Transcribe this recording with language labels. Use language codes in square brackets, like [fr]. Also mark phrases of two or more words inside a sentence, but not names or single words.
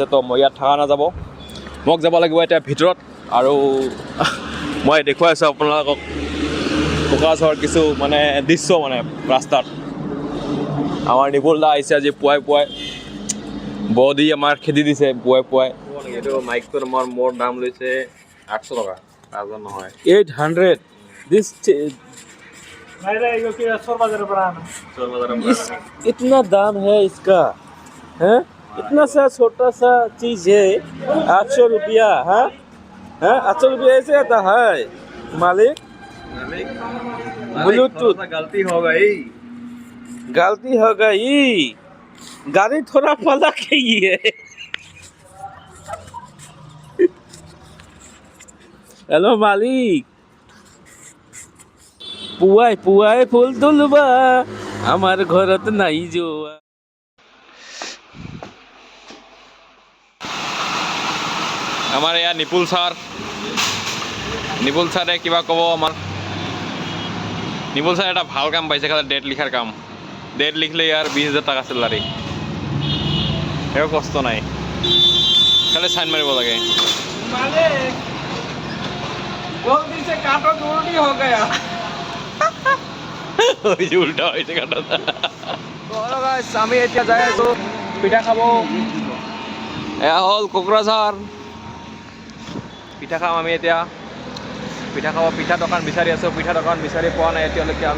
[as] তো মই ইয়াত থকা নাযাব, মোক যাব লাগিব এতিয়া ভিতৰত। আৰু মই দেখুৱাই আছোঁ আপোনালোকক কোকৰাঝাৰৰ কিছু মানে দৃশ্য, মানে ৰাস্তাত। আমাৰ নিপুল দা আহিছে আজি পুৱাই পুৱাই, বডি আমাৰ খেদি দিছে পুৱাই পুৱাই। এইটো মাইকটোৰ মোৰ দাম লৈছে 800 টকা, 1000 নহয়, 800। [hi] दिस इतना दाम है इसका, है? इतना सा छोटा सा चीज है, 800 रुपया। है 800 रुपया ऐसे आता है मालिक? ब्लूटूथ गलती हो गई, गाड़ी थोड़ा पलट गई है। हेलो मालिक, [as] পুৱাই পুৱাই ফুল তুলবা, আমাৰ ঘৰত নাই যোৱা। আমাৰ এয়া নিপুল ছাৰে কিবা ক'ব আমাৰ। নিপুল ছাৰে এটা ভাল কাম পাইছে, খালি ডেট লিখাৰ কাম। ডেট লিখিলে ইয়াৰ 20,000 টকা চেলাৰী, একো কষ্ট নাই, খালি চাইন মাৰিব লাগে। [hi] जल्दी से काटो, जल्दी हो गया। [as] উল্টা হৈছে কাটা। আমি এতিয়া যাই আছোঁ পিঠা খাব। এয়া হ'ল কোকৰাঝাৰ, পিঠা খাম আমি এতিয়া। পিঠা খাব, পিঠা দোকান বিচাৰি আছোঁ, পিঠা দোকান বিচাৰি পোৱা নাই এতিয়ালৈকে আমি।